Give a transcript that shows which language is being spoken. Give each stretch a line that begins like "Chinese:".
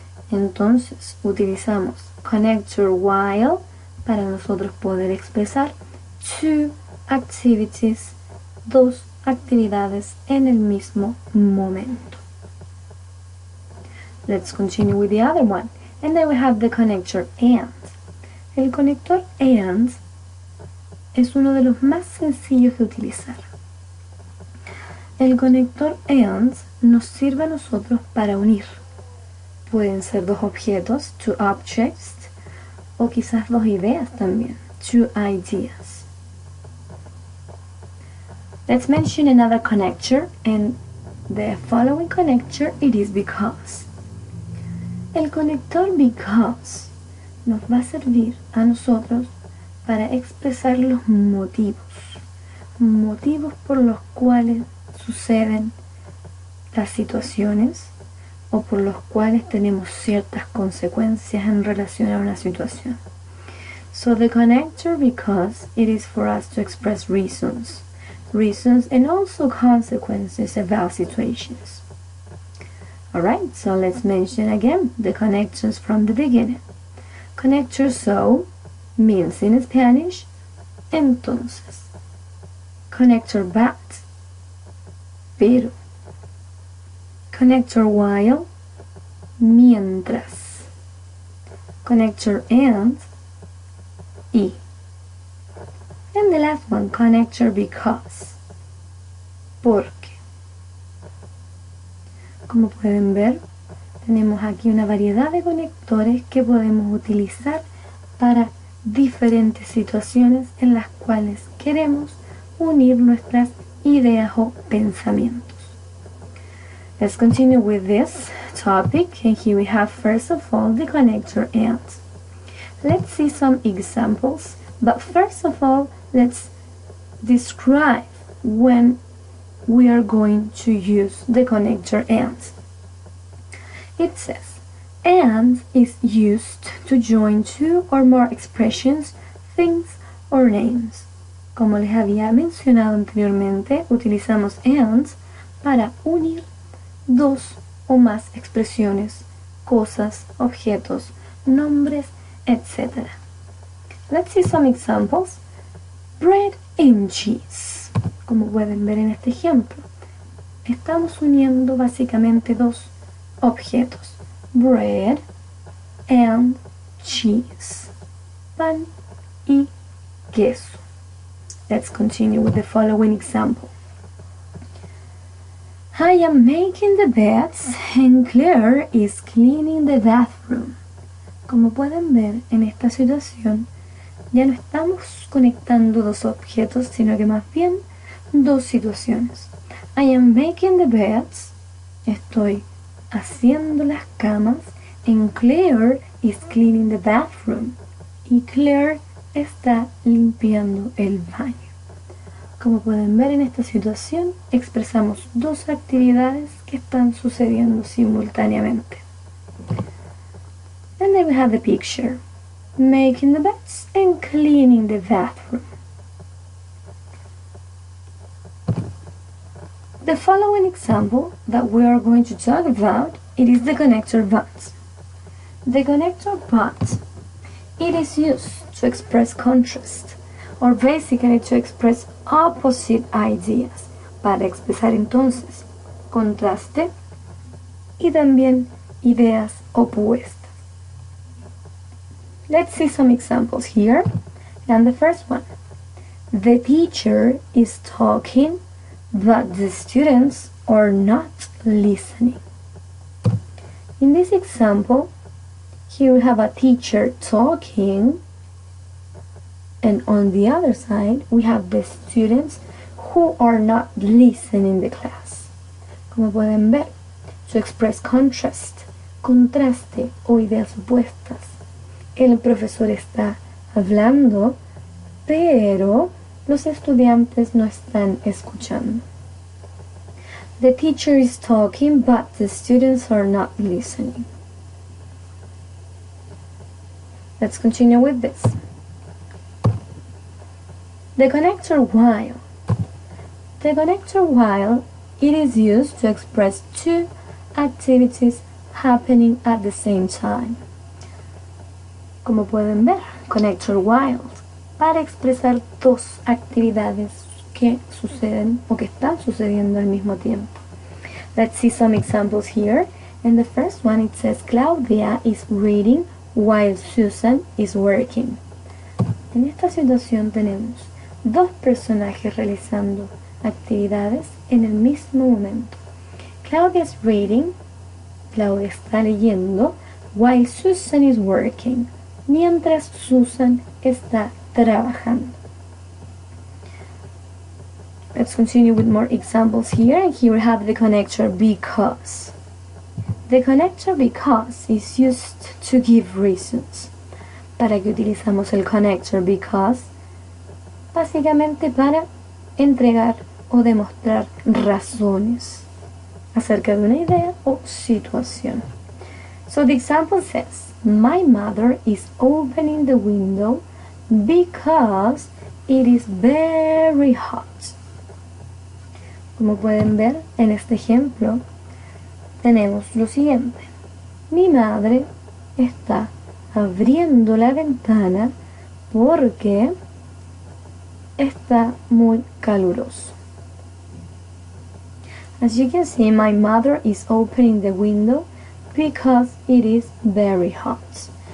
Spanish: Entonces utilizamos connector while para nosotros poder expresar
English: two activities,
Spanish: dos actividades en el mismo momento.
English: Let's continue with the other one. And then we have the connector and.
Spanish: El conector and es uno de los más sencillos de utilizar. El conector and nos sirve a nosotros para unir. Pueden ser dos objetos,
English: two objects,
Spanish: o quizás dos ideas también,
English: two ideas. Let's mention another connector, and the following connector, it is because.
Spanish: El conector because nos va a servir a nosotros para expresar los motivos por los cuales suceden las situaciones o por los cuales tenemos ciertas consecuencias en relación a una situación.
English: So the connector because it is for us to express reasons and also consequences about situations. Alright, so let's mention again the connectors from the beginning. Connector so means in Spanish,
Spanish: entonces.
English: Connector but,
Spanish: pero.
English: Connector while,
Spanish: mientras.
English: Connector and,
Spanish: y.
English: And the last one, connector because,
Spanish: porque. Como pueden ver, tenemos aquí una variedad de conectores que podemos utilizar para diferentes situaciones en las cuales queremos unir nuestras ideas o pensamientos.
English: Let's continue with this topic, and here we have first of all the connector and. Let's see some examples, but first of all, let's describe when we are going to use the connector and. It says, and is used to join two or more expressions, things, or names.
Spanish: Como les había mencionado anteriormente, utilizamos and para unir dos o más expresiones, cosas, objetos, nombres, etc.
English: Let's see some examples. Bread and cheese.
Spanish: Como pueden ver en este ejemplo, estamos uniendo básicamente dos objetos,
English: bread and cheese,
Spanish: pan y queso.
English: Let's continue with the following example. I am making the beds and Claire is cleaning the bathroom.
Spanish: Como pueden ver en esta situación, ya no estamos conectando dos objetos, sino que más bien dos situaciones.
English: I am making the beds,
Spanish: estoy haciendo las camas,
English: and Claire is cleaning the bathroom.
Spanish: Y Claire está limpiando el baño. Como pueden ver en esta situación, expresamos dos actividades que están sucediendo simultáneamente.
English: And then we have the picture, making the beds and cleaning the bathroom. The following example that we are going to talk about, it is the connector but. The connector but, it is used to express contrast, or basically to express opposite ideas,
Spanish: para expresar entonces contraste y también ideas opuestas.
English: Let's see some examples here. And the first one, the teacher is talking, but the students are not listening. In this example, here we have a teacher talking, and on the other side, we have the students who are not listening the class.
Spanish: Como pueden ver,
English: to express contrast,
Spanish: contraste o ideas opuestas. El profesor está hablando, pero los estudiantes no están escuchando.
English: The teacher is talking, but the students are not listening. Let's continue with this. The connector while. The connector while, it is used to express two activities happening at the same time.
Spanish: Como pueden ver, connector while, para expresar dos actividades que suceden o que están sucediendo al mismo tiempo.
English: Let's see some examples here. And the first one, it says Claudia is reading while Susan is working.
Spanish: En esta situación tenemos dos personajes realizando actividades en el mismo momento.
English: Claudia is reading,
Spanish: Claudia está leyendo,
English: while Susan is working,
Spanish: mientras Susan está trabajando.
English: Let's continue with more examples here, and here we have the connector because. The connector because is used to give reasons.
Spanish: ¿Para qué utilizamos el connector because? Básicamente para entregar o demostrar razones acerca de una idea o situación.
English: So the example says, my mother is opening the window because it is very hot.
Spanish: Como pueden ver en este ejemplo, tenemos lo siguiente. Mi madre está abriendo la ventana porque está muy caluroso.
English: As you can see, my mother is opening the window because it is very hot.